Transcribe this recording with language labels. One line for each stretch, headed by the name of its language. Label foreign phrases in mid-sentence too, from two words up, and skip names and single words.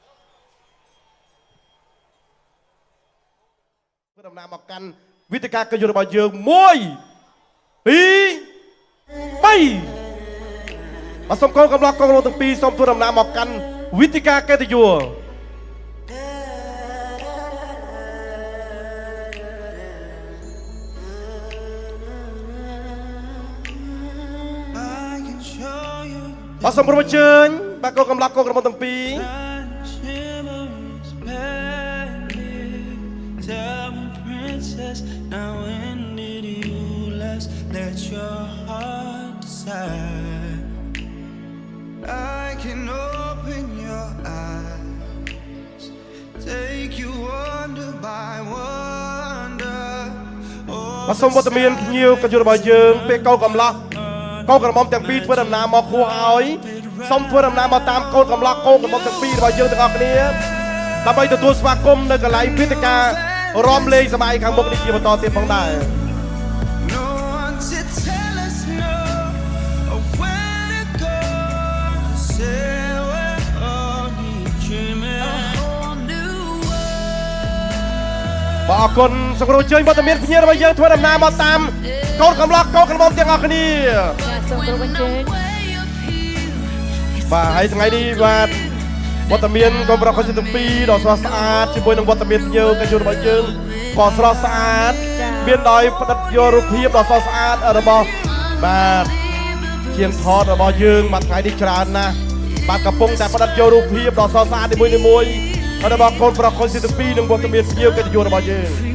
Khmer: ធ្វើដំណើរមកកាន់វេទិកាកិត្តិយសរបស់យើង1 2 3បាទសូមកូនកំឡោះកូនទាំងពីរសូមធ្វើដំណើរមកកាន់វេទិកាកិត្តិយសបាទសូមប្រមជើញបាទកូនកំឡោះកូនក្រមុំទាំងពីរ
English: Now when did you last let your heart decide? I can open your eyes, take you wonder by wonder.
Khmer: បាទសូមវត្តមានភ្ញៀវកិត្តិយសរបស់យើងពេលកូនកំឡោះកូនក្រមុំទាំងពីរធ្វើដំណើរមកគួរឲ្យសូមធ្វើដំណើរមកតាមកូនកំឡោះកូនក្រមុំទាំងពីររបស់យើងទាំងអស់គ្នាដើម្បីទទួលស្វាគមន៍នៅកន្លែងវេទិការំលែងសម័យខាងមុខនេះជាបន្តទៀតផងដែរ
English: No one to tell us no or where to go. Say we're only dreaming a whole new world.
Khmer: បាទអរគុណសូមគោរពអញ្ជើញវត្តមានភ្ញៀវរបស់យើងធ្វើដំណើរមកតាមកូនកំឡោះកូនក្រមុំទាំងអស់គ្នា ចាសូមគោរពអញ្ជើញ បាទហើយថ្ងៃនេះបាទវត្តមានកូនប្រុសកូនស្រីទាំងពីរដ៏ស្រស់ស្អាតជាមួយនឹងវត្តមានភ្ញៀវកិត្តិយសរបស់យើងក៏ស្រស់ស្អាតមានដោយផ្ដិតយករូបភាពដ៏ស្រស់ស្អាតរបស់បាទជាងថតរបស់យើងបាទថ្ងៃនេះច្រើនណាស់បាទកំពុងតែផ្ដិតយករូបភាពដ៏ស្រស់ស្អាតនីមួយៗរបស់កូនប្រុសកូនស្រីទាំងពីរនិងវត្តមានភ្ញៀវកិត្តិយសរបស់យើង